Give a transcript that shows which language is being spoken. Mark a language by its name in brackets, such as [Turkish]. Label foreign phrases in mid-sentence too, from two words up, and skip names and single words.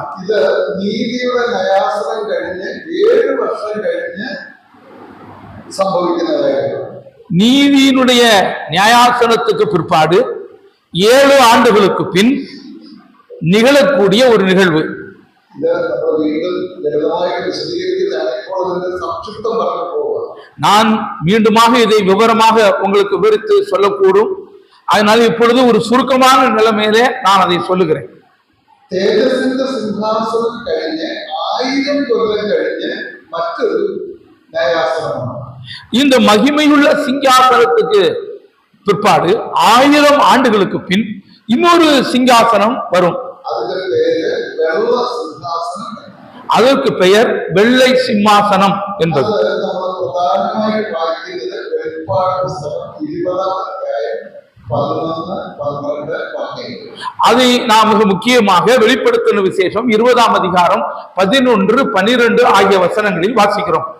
[Tamil] இது நீதியுடைய நியாயாசனம் [Malayalam] കഴിഞ്ഞ് 7 വർഷം കഴിഞ്ഞ് സംഭവിക്കുന്നതായിരുന്നു. [Tamil] நீதியினுடைய நியாயாசனத்துக்கு பிற்பாடு 7 ஆண்டுகளுக்கு பின் நிகழக்கூடிய ஒரு நிகழ்வு. நான் மீண்டுமாக இதை விவரமாக உங்களுக்கு விவரித்து சொல்லக்கூடும். அதனால இப்பொழுது ஒரு சுருக்கமான நிலைமையிலே நான் அதை சொல்லுகிறேன். [Malayalam] തേജസ്സിന്റെ സിംഹാസനം കഴിഞ്ഞ് 1000 കൊല്ലം കഴിഞ്ഞ് മറ്റൊരു ന്യായാസനമാണ്. [Tamil] இந்த மகிமையுள்ள சிங்காசனத்துக்கு பிற்பாடு 1000 ஆண்டுகளுக்கு பின் இன்னொரு சிங்காசனம் வரும். அதற்கு பெயர் வெள்ளை சிம்மாசனம் என்பது. அதை நாம் மிக முக்கியமாக வெளிப்படுத்தின விசேஷம் 20ஆம் அதிகாரம் 11, 12 ஆகிய வசனங்களில் வாசிக்கிறோம்.